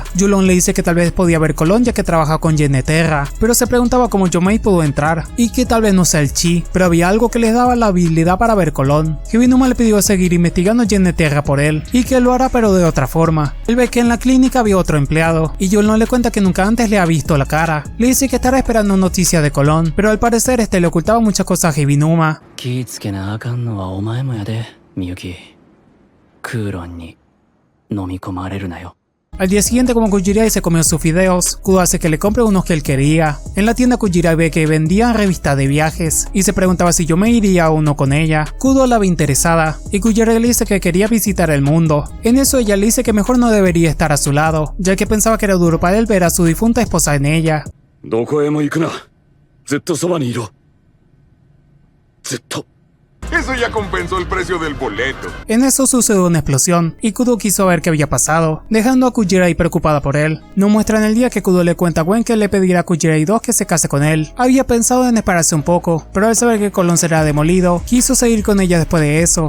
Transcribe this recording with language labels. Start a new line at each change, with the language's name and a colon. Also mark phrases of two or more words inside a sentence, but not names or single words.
Spanish: Yulon le dice que tal vez podía ver Colón ya que trabaja con Geneterra, pero se preguntaba cómo Yomei pudo entrar, y que tal vez no sea el chi, pero había algo que les daba la habilidad para ver Colón. Heavy Numa le pidió seguir investigando Geneterra por él, y que lo hará pero de otra forma. Él ve que en la clínica había otro empleado, y Yulon le cuenta que nunca antes le ha visto la cara. Le dice que estará esperando noticias de Colón, pero al parecer este le ocultaba muchas cosas a Heavy Numa.
Japanese: 気ぃつけなあかんのはお前もやで、みゆき。クーロンに飲み込まれるなよ。
Spanish: Al día siguiente, como Kujirai se comió sus fideos, Kudo hace que le compre unos que él quería. En la tienda Kujirai ve que vendían revistas de viajes y se preguntaba si Yomei iría a uno con ella. Kudo la ve interesada y Kujirai le dice que quería visitar el mundo. En eso ella le dice que mejor no debería estar a su lado, ya que pensaba que era duro para él ver a su difunta esposa en ella.
Japanese: どこへも行くな。ずっとそばにいろ。ずっと。
Spanish: Eso ya compensó el precio del boleto. En eso sucedió una explosión y Kudo quiso ver qué había pasado, dejando a Kujirai preocupada por él. No muestran el día que Kudo le cuenta a Gwen que le pedirá a Kujirai 2 que se case con él. Había pensado en esperarse un poco, pero al saber que Colón será demolido, quiso seguir con ella después de eso.